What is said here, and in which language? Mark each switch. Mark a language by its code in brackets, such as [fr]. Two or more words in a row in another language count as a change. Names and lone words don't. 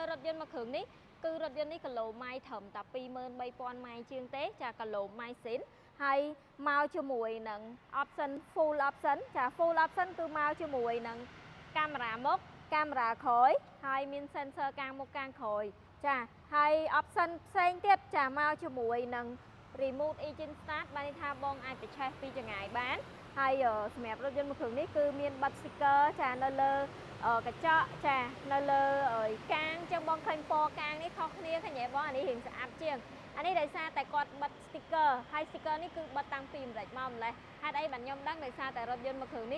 [km] រថយន្តមួយគ្រឿងនេះគឺរថយន្តនេះគីឡូម៉ៃត្រឹមតែ23,000ម៉ៃជាងទេចាគីឡូម៉ៃស៊ីនហើយមកជាមួយនឹង [en] option full option [km] ចា [en] full option [km] គឺមកជាមួយនឹងកាមេរ៉ាមុខកាមេរ៉ាក្រោយហើយមាន sensor កាំងមុខកាំងក្រោយចាហើយ option ផ្សេងទៀតចាមកជាមួយ នឹង [en] remote engine start [km] បានន័យថាបងអាចបញ្ឆេះពីចម្ងាយបានហើយសម្រាប់រថយន្តមួយគ្រឿងនេះគឺមានប័ណ្ណ sticker ចានៅលើកញ្ចក់ចានៅលើកាំងចឹងបងឃើញពណ៌កាំងនេះខុសគ្នាឃើញទេបងអានេះ រៀងស្អាតជាងអានេះដោយសារតែគាត់បិទ sticker ហើយ sticker នេះគឺបិទតាំងពីអាមេរិកមកម្លេះហេតុអីបានខ្ញុំដឹងដោយសារតែរថយន្តមួយគ្រឿងនេះ